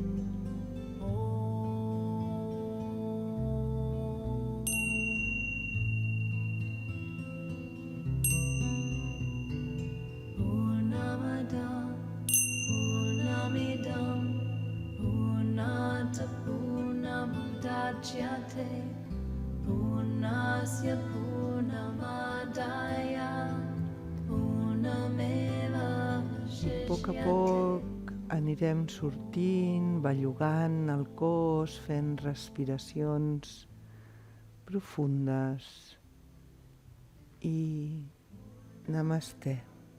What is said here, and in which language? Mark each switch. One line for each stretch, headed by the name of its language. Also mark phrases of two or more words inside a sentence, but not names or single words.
Sanskrit: पूर्णमदः पूर्णमिदं पूर्णात् पूर्णमुदच्यते पूर्णस्य पूर्णमादाय पूर्णमेव अवशिष्यते.
Catalan: A poc anirem sortint, bellugant el cos, fent respiracions profundes i namasté.